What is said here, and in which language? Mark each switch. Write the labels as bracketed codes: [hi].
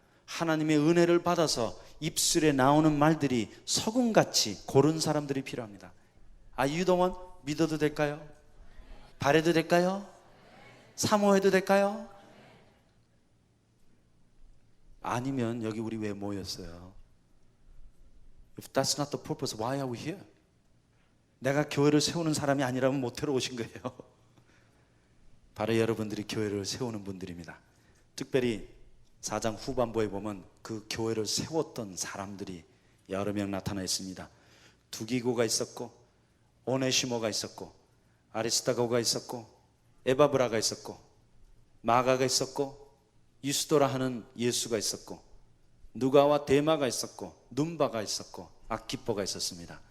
[ko] 하나님의 은혜를 받아서 입술에 나오는 말들이 소금같이 고른 사람들이 필요합니다. [en] Are you the one? [ko] 믿어도 될까요? 바래도 될까요? 사모해도 될까요? 아니면 여기 우리 왜 모였어요? [en] If that's not the purpose, why are we here? [ko] 내가 교회를 세우는 사람이 아니라면 모태로 오신 거예요. 바로 여러분들이 교회를 세우는 분들입니다. 특별히 4장 후반부에 보면 그 교회를 세웠던 사람들이 여러 명 나타나 있습니다. 두기고가 있었고, 오네시모가 있었고, 아리스타고가 있었고, 에바브라가 있었고, 마가가 있었고, 유스도라 하는 예수가 있었고, 누가와 데마가 있었고, 눈바가 있었고, 아키포가 있었습니다.